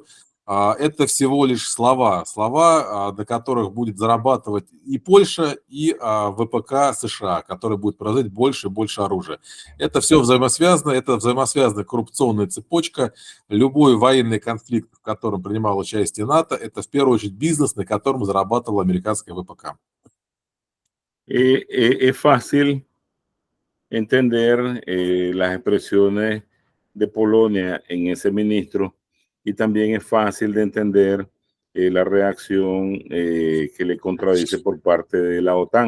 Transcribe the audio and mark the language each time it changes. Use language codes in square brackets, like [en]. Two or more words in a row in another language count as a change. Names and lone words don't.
[ru] Это всего лишь слова, на которых будет зарабатывать и Польша, и ВПК США, который будет производить больше и больше оружия. Это все взаимосвязано, это взаимосвязанная коррупционная цепочка. Любой военный конфликт, в котором принимало участие НАТО, это в первую очередь бизнес, на котором зарабатывала американская ВПК. [es] Es fácil entender las expresiones de Polonia en ese ministro y también es fácil de entender la reacción que le contradice por parte de la OTAN.